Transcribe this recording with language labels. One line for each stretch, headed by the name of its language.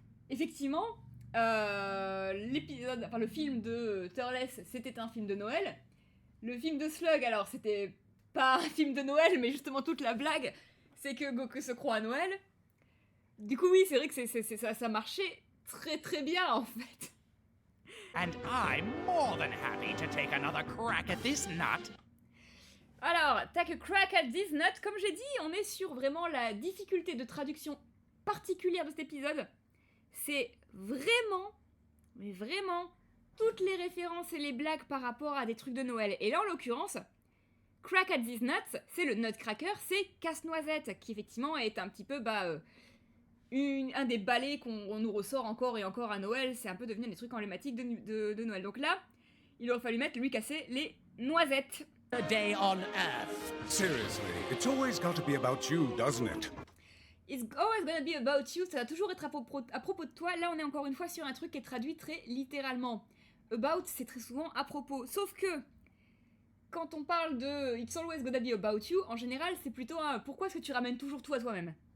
French: Effectivement, le film de Turles, c'était un film de Noël. Le film de Slug, alors c'était pas un film de Noël, mais justement toute la blague, c'est que Goku se croit à Noël. Du coup oui, c'est vrai que ça marchait très très bien en fait.
English: And I'm more than happy to take another crack at this nut.
French: Alors,
English: take a crack at this nut,
French: comme j'ai dit, on est sur vraiment la difficulté de traduction particulière de cet épisode. C'est vraiment, mais vraiment, toutes les références et les blagues par rapport à des trucs de Noël. Et là, en l'occurrence,
English: crack at this nut,
French: c'est le nutcracker, c'est casse-noisette, qui effectivement est un petit peu, un des balais qu'on nous ressort encore et encore à Noël. C'est un peu devenu des trucs emblématiques de Noël. Donc là, il aurait fallu lui casser les noisettes.
English: A day on Earth. Seriously, it's always got to be about you, doesn't it? It's always gonna be about you,
French: ça va toujours être à propos de toi. Là, on est encore une fois sur un truc qui est traduit très littéralement. About, c'est très souvent à propos. Sauf que, quand on parle de
English: It's always gonna be about you,
French: en général, c'est plutôt un pourquoi est-ce que tu ramènes toujours tout à toi-même?